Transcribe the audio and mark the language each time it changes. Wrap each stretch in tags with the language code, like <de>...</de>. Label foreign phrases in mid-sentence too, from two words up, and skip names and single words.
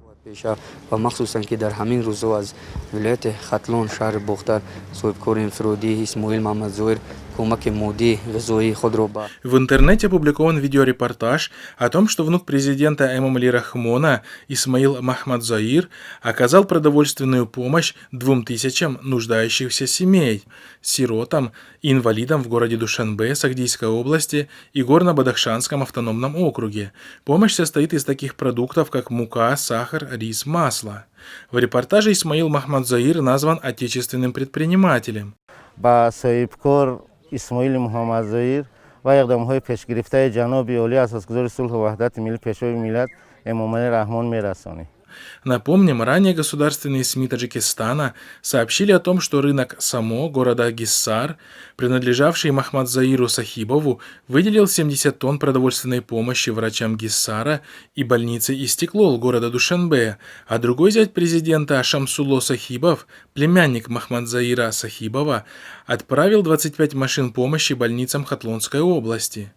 <tg>пеша ва махсусан ки дар ҳамин рӯзо аз вилояти хатлон шаҳри бохтар соҳибкори инфиродӣ Исмоил Маҳмадзоир кӯмаки моддии ғизоии худро ба...</tg> <ru>В интернете опубликован видеорепортаж о том, что внук президента Эмомали Рахмона Исмаил Махмадзоир оказал продовольственную помощь 2000 нуждающихся семей, сиротам и инвалидам в городе Душанбе, Сагдийской области и Горно-Бадахшанском автономном округе. Помощь состоит из таких продуктов, как мука, сахар, рис, масло. В репортаже Исмаил Махмадзоир назван отечественным предпринимателем.</ru> <fa>اسماعیل محمدزایر و اقدام‌های پیشگرفته جناب عالی اساسگزار صلح و وحدت ملی پیشوای ملت امامعلی رحمان می‌رسانیم.</fa> <ru>Напомним, ранее государственные СМИ Таджикистана сообщили о том, что рынок Само города Гиссар, принадлежавший Махмадзаиру Сахибову, выделил 70 тонн продовольственной помощи врачам Гиссара и больнице Истеклол города Душанбе, а другой зять президента Шамсулло Сахибов, племянник Махмадзаира Сахибова, отправил 25 машин помощи больницам Хатлонской области.</ru>